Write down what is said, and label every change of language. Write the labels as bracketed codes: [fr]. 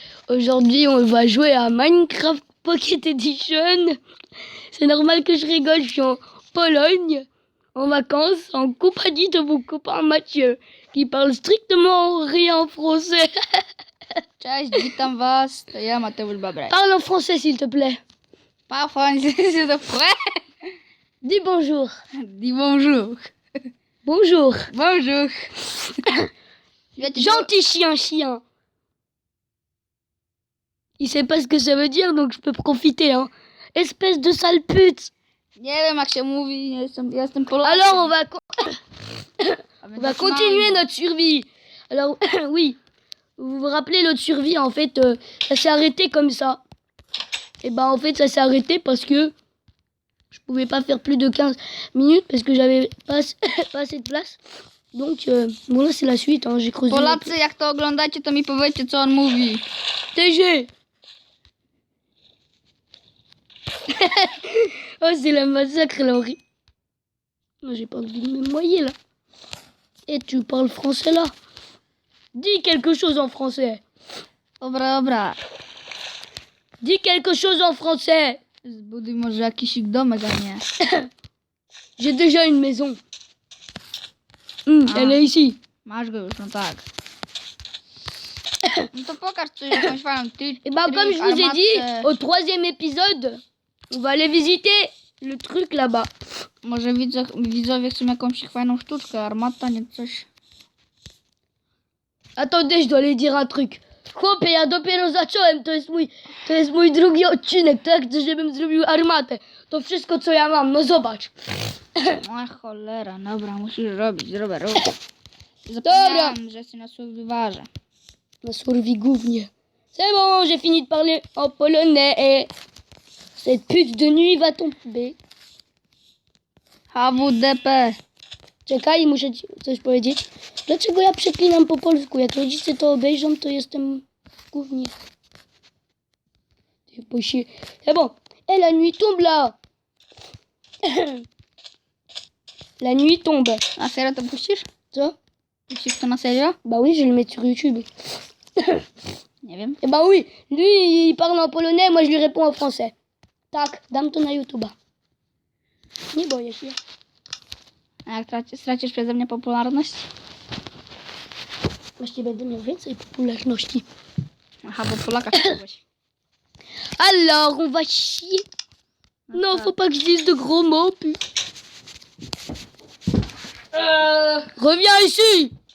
[fr] Aujourd'hui, on va jouer à Minecraft Pocket Edition. C'est normal que je rigole, je suis en Pologne, en vacances, en compagnie de mon copain Mathieu, qui parle strictement rien français. [pl] Cześć, witam was, to ja Mateusz Babrek. [fr] Parle en français s'il te plaît. Pas français, s'il te plaît. Dis bonjour. Dis bonjour. Bonjour. Bonjour. Gentil chien. Il sait pas ce que ça veut dire, donc je peux profiter, hein. Espèce de sale pute. [pl] Nie wiem jak się mówi, jestem Polakiem. [fr] Alors on va continuer notre survie. Alors oui, vous vous rappelez notre survie, en fait, ça s'est arrêté comme ça. Et ben en fait ça s'est arrêté parce que je pouvais pas faire plus de 15 minutes parce que j'avais pas assez de place. Donc bon là c'est la suite, hein. J'ai creusé. [pl] Polacy, jak to oglądacie, to mi powiedzcie co on mówi. [fr] TG. Oh c'est la massacre là, Henri. Moi j'ai pas envie de me noyer là. Et tu parles français là? Dis quelque chose en français. [pl] Dobra. [fr] Dis quelque chose en français. [pl] Zbuduj może jakiś domek, a nie. [fr] J'ai déjà une maison. Elle est ici. [pl] Masz go już, no tak. No to pokaż coś, jakąś fajną. [fr] Et ben comme je vous ai dit, au 3e épisode, on va aller visiter le truc là-bas. [pl] Może widzowie chcą jakąś fajną sztuczkę, armata, nie coś. [fr] Attendez, je dois aller dire un truc. [pl] Chłopie, ja dopiero zacząłem, to jest mój drugi odcinek, tak? Żebym zrobił armatę. To wszystko co ja mam, no zobacz. O cholera, dobra, musisz robić, rób. Dobra. Zapomniałem, że jesteś na survivorze. Na survie gównie. [fr] C'est bon, j'ai fini de parler en polonais et cette pute de nuit va tomber. [pl] HWDP. Czekaj, muszę ci coś powiedzieć. Dlaczego ja przeklinam po polsku? Jak rodzice to obejrzą, to jestem gównie. [fr] C'est bon. Eh, la nuit tombe là. La nuit tombe. [pl] Na serio to puścisz? Co? Puścisz to na serio? [fr] Bah oui, je vais le mettre sur YouTube. [pl] Nie wiem. [fr] Eh bah oui, lui il parle en polonais, moi je lui réponds en français. [pl] Tak, dam to na YouTube'a. Nie boję się. A jak stracisz przeze mnie popularność? Właśnie będę miał więcej popularności. Aha, bo Polaka chciałeś. [fr] Alors, on va chier. Non, faut pas que je dise de gros mots, Reviens ici.